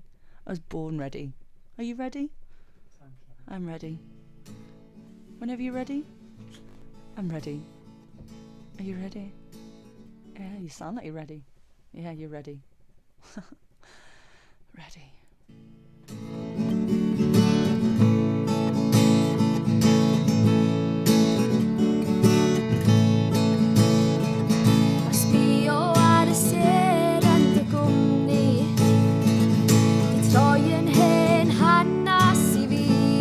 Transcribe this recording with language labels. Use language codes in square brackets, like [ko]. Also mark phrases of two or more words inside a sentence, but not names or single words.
[en] I was born ready. Are you ready? I'm ready. Whenever you're ready. I'm ready. Are you ready? Yeah, you sound like you're ready. Yeah, you're ready. Ready. [cy] A sbïo ar y sêr yn dy gwmni, di troi yn hen hanes I fi.